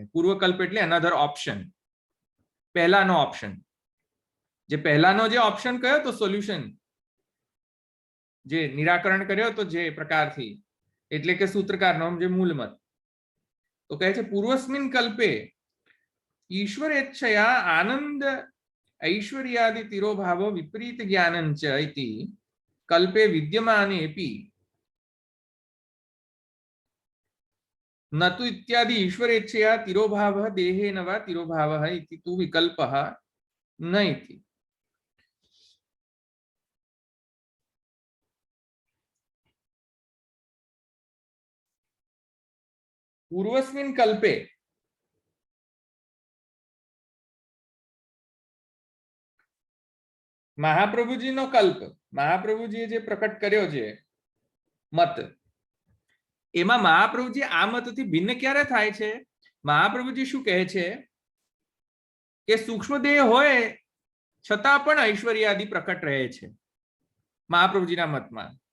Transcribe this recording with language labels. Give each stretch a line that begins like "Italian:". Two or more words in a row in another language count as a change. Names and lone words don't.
Gujarati: પૂર્વકલ્પ એટલે
English: another option,
Gujarati: પહેલાનો ઓપ્શન. જે પહેલાનો જે ઓપ્શન કયો તો સોલ્યુશન જે નિરાકરણ કર્યો તો જે પ્રકારથી એટલે કે સૂત્રકારનો જે મૂળમત. તો કહે છે
Sanskrit: पूर्वस्मिन् कल्पे ईश्वर इच्छया आनन्द ऐश्वर्यादि तिरोभाव विपरीत ज्ञानञ्च इति कल्पे विद्यमानेपि न तु इत्यादि ईश्वरेच्छया तिरोभावः देहेन वा तिरोभावः इति तु विकल्पः न इति. पूर्वस्मिन् कल्पे
Gujarati: મહાપ્રભુજીનો કલ્પ, મહાપ્રભુજીએ જે પ્રકટ કર્યો છે મત, એમાં મહાપ્રભુજી આ મતથી ભિન્ન ક્યારે થાય છે? મહાપ્રભુજી શું કહે છે કે સૂક્ષ્મ દેહ હોય છતાં પણ ઐશ્વર્યાદિ પ્રકટ રહે છે મહાપ્રભુજીના મતમાં.